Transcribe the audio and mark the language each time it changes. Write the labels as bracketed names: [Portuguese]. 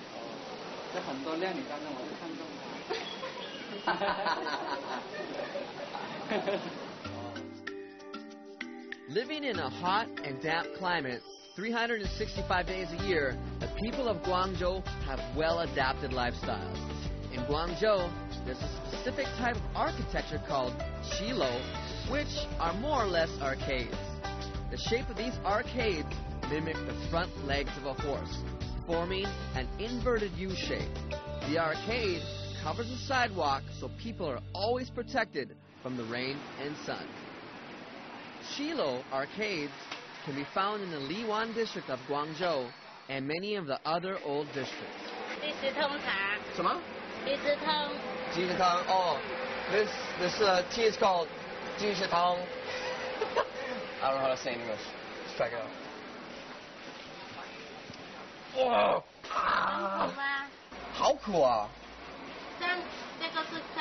[Chinese] 哦，这很多靓女当中，我就看中她。 [English] Living in a hot and damp climate 365 days a year, the people of Guangzhou have well-adapted lifestyles. In Guangzhou, there's a specific type of architecture called qilo, which are more or less arcades. The shape of these arcades mimic the front legs of a horse, forming an inverted U shape. The arcade covers the sidewalk so people are always protected from the rain and sun. Qilo arcades can be found in the Liwan district of Guangzhou and many of the other old districts. [Chinese] 鸡丝通茶。什么？鸡丝通。鸡丝汤. [English] Oh, this tea is called 鸡丝汤. I don't know how to say in English. Let's check it out. [Chinese] Whoa! 好苦啊！这个是